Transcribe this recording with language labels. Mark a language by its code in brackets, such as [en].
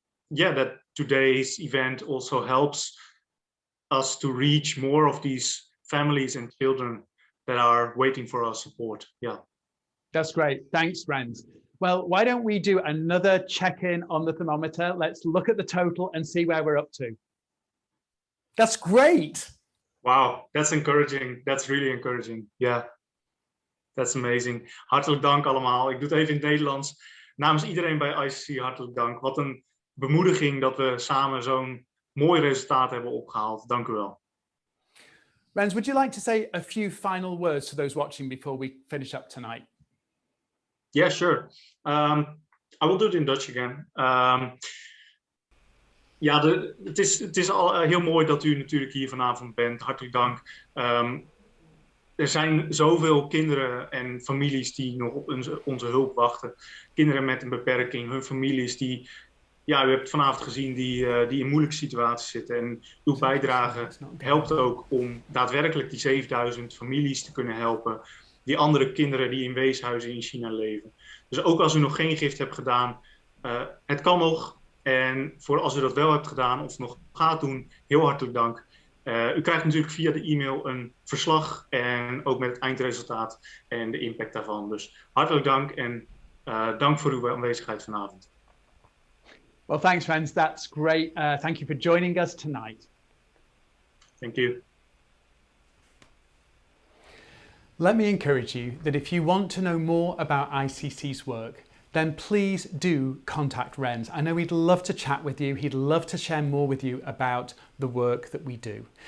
[en] yeah, that today's event also helps us to reach more of these families and children that are waiting for our support. Yeah. That's great. Thanks, Rens. Well, why don't we do another check-in on the thermometer? Let's look at the total and see where we're up to. That's great. Wow, that's encouraging. That's really encouraging. Yeah, that's amazing. [nl] Hartelijk dank allemaal. Ik doe het even in het Nederlands. Namens iedereen bij ICC hartelijk dank. Wat een bemoediging dat we samen zo'n mooi resultaat hebben opgehaald. Dank u wel. [en] Rens, would you like to say a few final words to those watching before we finish up tonight? Yeah, sure. I will do it in Dutch again. [nl] Ja, het is al heel mooi dat u natuurlijk hier vanavond bent. Hartelijk dank. Er zijn zoveel kinderen en families die nog op onze hulp wachten. Kinderen met een beperking, hun families die, ja, u hebt vanavond gezien, die in moeilijke situaties zitten. En uw bijdrage helpt ook om daadwerkelijk die 7000 families te kunnen helpen. Die andere kinderen die in weeshuizen in China leven. Dus ook als u nog geen gift hebt gedaan, het kan nog. En voor als u dat wel hebt gedaan of nog gaat doen, heel hartelijk dank. U krijgt natuurlijk via de e-mail een verslag en ook met het eindresultaat en de impact daarvan. Dus hartelijk dank en dank voor uw aanwezigheid vanavond. [en] Well, thanks, Rens. That's great. Thank you for joining us tonight. Thank you. Let me encourage you that if you want to know more about ICC's work, then please do contact Rens. I know he'd love to chat with you. He'd love to share more with you about the work that we do.